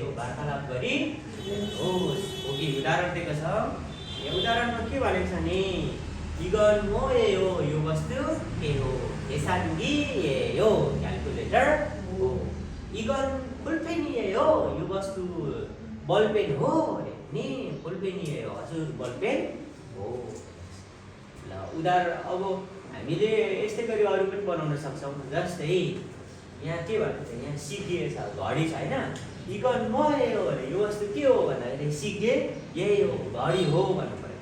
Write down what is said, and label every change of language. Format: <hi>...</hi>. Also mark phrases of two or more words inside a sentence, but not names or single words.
<ne>वार्तालाप गरिनुहोस्। ओके उदाहरण दिएको छ। यो उदाहरणमा के भनेको छ नि</ne> <ko>이건 뭐예요?</ko> <ne>요 वस्तु के हो? 계산기예요. क्याल्कुलेटर हो।</ne> <ko>이건 볼펜이에요.</ko> <ne>요 वस्तु बलपेन हो अरे नि बलपेन이에요. हजुर बलपेन हो। ल उदाहरण अब हामीले यस्तै गरी अरू पनि बनाउन सक्छौँ। जस्तै यहाँ के भन्नु छ यहाँ सिके छ घडी छ हैन</ne> <ko>이건 뭐예요</ko> <ne>अरे यो वस्तु के हो भन्दाखेरि सिके यही हो घडी हो भन्नु पर्यो।</ne>